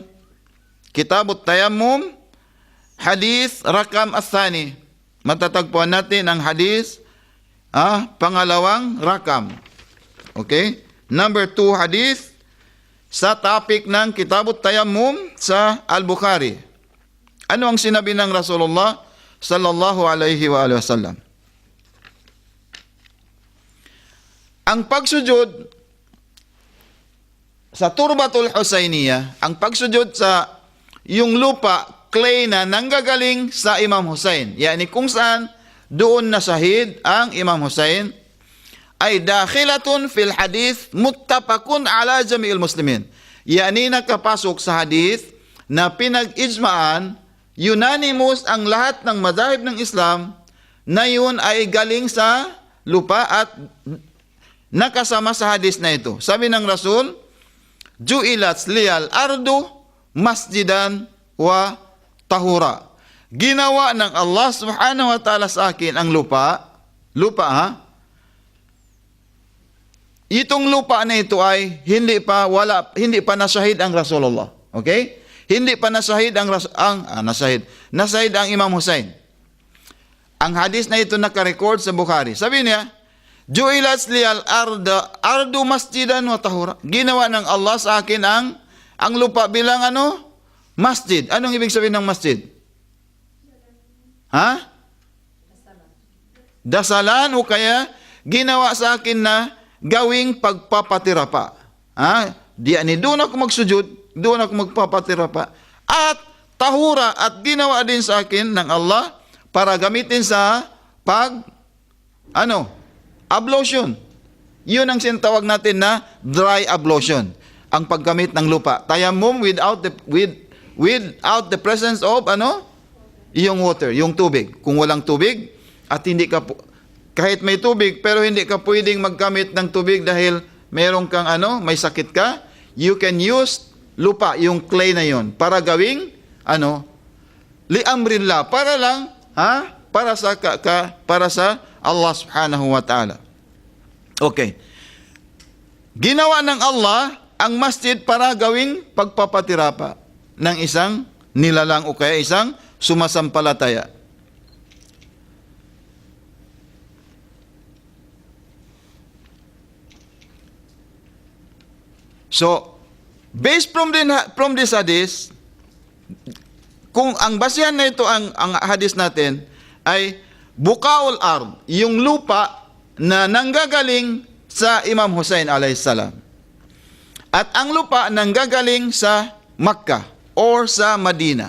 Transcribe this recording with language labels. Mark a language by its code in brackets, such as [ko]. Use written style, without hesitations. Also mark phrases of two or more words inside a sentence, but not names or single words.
[ar] كتاب التيمم حديث رقم الثاني. [tl] Matatagpuan natin ang hadith pangalawang rakam. Okay? Number 2 hadith sa topic ng Kitabut Tayammum sa Al-Bukhari. Ano ang sinabi ng Rasulullah [ar] صلى الله عليه وآله وسلم? [tl] Ang pagsujud sa Turbatul Husayniyah, ang pagsujud sa yung lupa, clay na nanggagaling sa Imam Hussein, yani kung saan doon nasahid ang Imam Hussein, ay [ar] داخلة في الحديث متفق على جميع المسلمين. [tl] Yani nakapasok sa hadith na pinag-ijma'an, unanimous ang lahat ng madhahib ng Islam na yun ay galing sa lupa at nakasama sa hadith na ito. Sabi ng Rasul, [ar] جعلت لي الأرض مسجدا وطهورا. [tl] Ginawa ng Allah [ar] سبحانه وتعالى [tl] sa akin ang lupa. Itong lupa na ito ay hindi pa nasahid ang Rasulullah. Okay? Hindi pa nasahid nasahid ang Imam Hussein. Ang hadis na ito naka-record sa Bukhari. Sabi niya, [ar] جعلت لي الأرض مسجدا وطهورا. [tl] Ginawa ng Allah sa akin ang lupa bilang masjid. Anong ibig sabihin ng masjid? Dasalan o kaya ginawa sa akin na gawing pagpapatira pa. Doon ako magsujud, doon ako magpapatira pa. At tahura, at ginawa din sa akin ng Allah para gamitin sa ablution. Yun ang sinatawag natin na [en] dry ablution, [tl] ang paggamit ng lupa. [en] Tayammum without the presence of yung water, [tl] yung tubig. Kung walang tubig at hindi ka kahit may tubig pero hindi ka pwedeng maggamit ng tubig dahil meron kang may sakit ka, [en] you can use [tl] lupa, yung clay na yon, para gawing liamrillah, para lang para sa Allah [ar] سبحانه وتعالى. [tl] Okay. Ginawa ng Allah ang masjid para gawing pagpapatirapa ng isang nilalang o kaya isang sumasampalataya. [en] So, based from this hadith, [tl] kung ang basihan na ito ang hadith natin ay [ar] بقاع الأرض, [tl] yung lupa na nanggagaling sa Imam Hussein [ar] عليه السلام. [tl] At ang lupa nanggagaling sa Makkah or sa Madina.